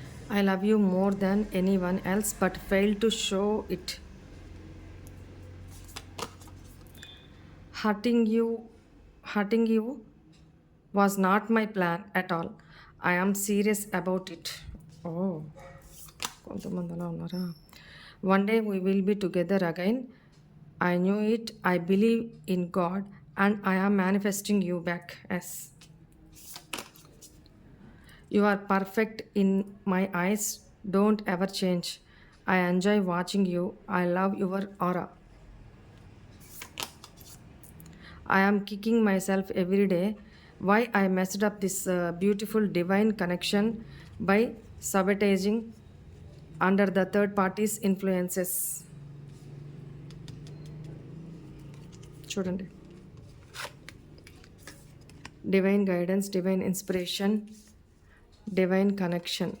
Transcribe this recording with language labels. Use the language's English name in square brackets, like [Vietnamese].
[English] I love you more than anyone else, but failed to show it. Hurting you was not my plan at all. I am serious about it. [Telugu] Oh, కొంతమంది అలా ఉన్నారా? [English] One day we will be together again. I knew it. I believe in God and I am manifesting you back. Yes. You are perfect in my eyes. Don't ever change. I enjoy watching you. I love your aura. I am kicking myself every day. Why I messed up this beautiful divine connection by sabotaging under the third party's influences. [Telugu] చూడండి, divine guidance, divine inspiration, divine connection.